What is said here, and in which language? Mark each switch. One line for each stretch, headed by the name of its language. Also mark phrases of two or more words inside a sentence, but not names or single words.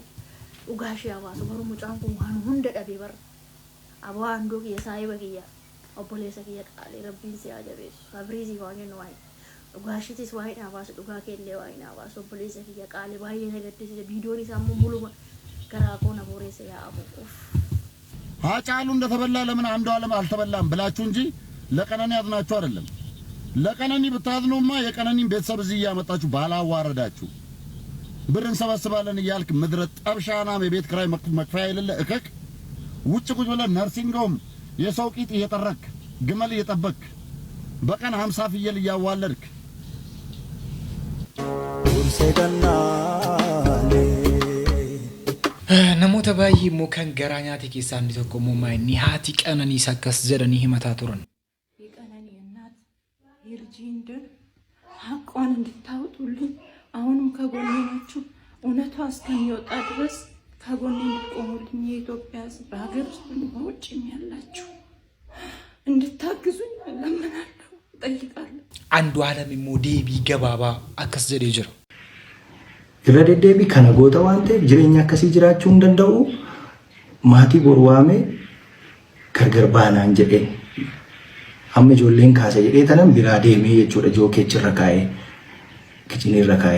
Oromo: Dhugaa ishee hawaasu garuu mucaan kun waan hunda dhabee barra. Aboo handuu kiyya saayiba kiyya obboleessa kiyya qaalee rabbiin si haa jabeessu. Fabriizii waan jennu waa'ee. Dhugaashitis waa'ee hawaasu dhugaa keellee waa'ee hawaasu obboleessa kiyya qaalee baay'ee na gaddisiisa viidiyoon isaa immoo muluma garaa koona boreessa yaa'amu.
Amharic: Haacaaሉ እንደተበላ ለምን አንዱዓለም አልተበላም ብላችሁ እንጂ ለቀነኒ አዝናችሁ አይደለም። ለቀነኒ ብታዝኑማ የቀነኒን ቤተሰብ እዚህ ያመጣችሁ ባላዋረዳችሁ። ብር እንሰበስባለን እያልክ ምድረ ጠብሻናም የቤት ኪራይ መክፈያ የሌለ እከክ ውጭ ቁጭ ብለህ ነርሲንግ ሆም የሰው ቂጥ እየጠረክ ግመል እየጠበክ በቀን 50 ፍየል እያዋለድክ
Oromo: namoota baay'ee immoo kan garaa nyaate keessaa inni tokko immoo maayini haati Qananii akkas jedhanii himataa turan.
Amharic: የቀነኒ እናት የልጄን ሀቋን እንድታወጡልኝ አሁንም ከጎኔ ናችሁ። እውነቷ እስከሚወጣ ድረስ ከጎኔ እንድትቆሙልኝ የኢትዮጵያ ሕዝብ በሀገር ውስጥ በውጭም ያላችሁ እንድታግዙኝ እለምናለሁ፣ እጠይቃለሁ።
Oromo: Andu'aalem immoo deebii gabaabaa akkas jedhee jira. Irra deddeebii kana goota waan ta'eef jireenya akkasii jiraachuu hin danda'u. Maatii bor waamee gargar baanaan jedhee amma ijoolleen kaasa jedhee tanan biraa deemee jechuudha jookeechirra kaa'ee kichinirra kaa'ee.